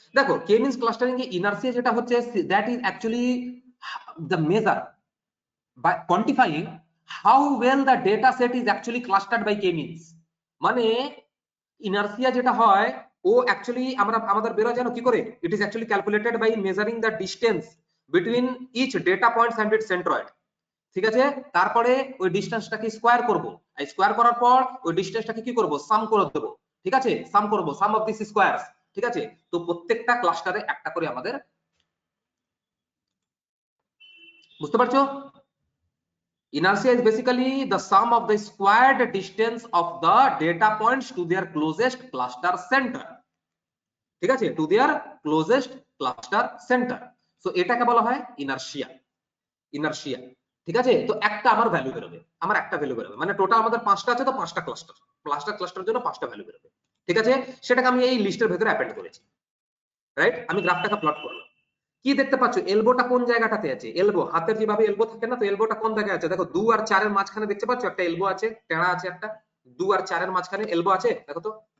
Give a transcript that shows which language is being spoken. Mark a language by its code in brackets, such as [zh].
[bn] দেখো কে means clustering এ inertia যেটা হচ্ছে [en] that is actually the measure by quantifying how well the data set is actually clustered by k means, [bn] মানে inertia যেটা হয় ও actually আমরা আমাদের বেরোয় জানো কি করে, [en] it is actually calculated by measuring the distance between each data points and its centroid, [bn] ঠিক আছে, তারপরে ওই ডিসটেন্সটাকে স্কয়ার করব, আর স্কয়ার করার পর ওই ডিসটেন্সটাকে কি করব সাম করে দেব, ঠিক আছে, সাম করব, [en] sum of this squares, [bn] ঠিক আছে। তো প্রত্যেকটা ক্লাস্টারে একটা করে আমাদের, বুঝতে পারছো, [en] inertia is basically the sum of the squared distance of the data points to their closest cluster center, [bn] ঠিক আছে, [en] to their closest cluster center, so [bn] এটাকে বলা হয় [en] inertia, inertia, ঠিক আছে। [bn] তো একটা আমার ভ্যালু বেরোবে, আমার একটা ভ্যালু বেরোবে, মানে টোটাল আমাদের পাঁচটা আছে, তো পাঁচটা ক্লাস্টার, পাঁচটা ক্লাস্টারের জন্য পাঁচটা ভ্যালু বেরোবে, ঠিক আছে, সেটাকে আমি এই লিস্টের ভেতরে অ্যাপেন্ড করেছি, রাইট। আমি গ্রাফটাকে প্লট করলাম, কি দেখতে পাচ্ছ এলবোটা কোন জায়গাটাতে আছে, এলবো হাতের যেভাবে এলবো থাকে না, তো এলবোটা কোন জায়গায় আছে, দেখো 2 আর 4 এর মাঝখানে দেখতে পাচ্ছ একটা এলবো আছে, টেড়া আছে একটা, 2 আর 4 এর মাঝখানে এলবো আছে, দেখো তো,